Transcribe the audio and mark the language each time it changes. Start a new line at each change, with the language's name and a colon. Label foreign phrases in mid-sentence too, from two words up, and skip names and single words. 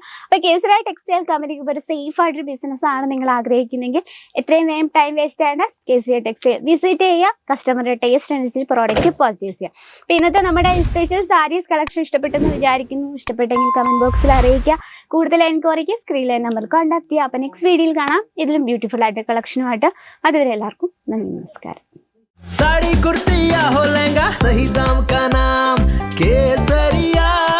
Malayalam: അപ്പോൾ കേസരിയ
English: textile company
Malayalam: ഒരു സേഫ് ആയിട്ടൊരു ബിസിനസ് ആണ് നിങ്ങൾ ആഗ്രഹിക്കുന്നെങ്കിൽ എത്രയും വേഗം
English: time waste
Malayalam: ആയിട്ട് കേസരിയ ടെക്സ്റ്റൈൽ വിസിറ്റ് ചെയ്യുക.
English: customer's taste
Malayalam: അനുസരിച്ച്
English: product purchase
Malayalam: ചെയ്യുക. അപ്പോൾ ഇന്നത്തെ നമ്മുടെ
English: special sarees collection
Malayalam: ഇഷ്ടപ്പെട്ടെന്ന് വിചാരിക്കുന്നു. ഇഷ്ടപ്പെട്ടെങ്കിൽ
English: comment box
Malayalam: അറിയിക്കുക. കൂടുതൽ എൻക്വയറിക്ക് സ്ക്രീനിലെ നമ്പർ കോൺടാക്ട് ചെയ്യുക. അപ്പോൾ
English: next video
Malayalam: കാണാം ഇതിലും ബ്യൂട്ടിഫുൾ ആയിട്ട് കളക്ഷനുമായിട്ട്. അതുവരെ എല്ലാവർക്കും നന്ദി, നമസ്കാരം.
Hindi: साड़ी कुर्ती या हो लहंगा, सही दाम का नाम केसरिया।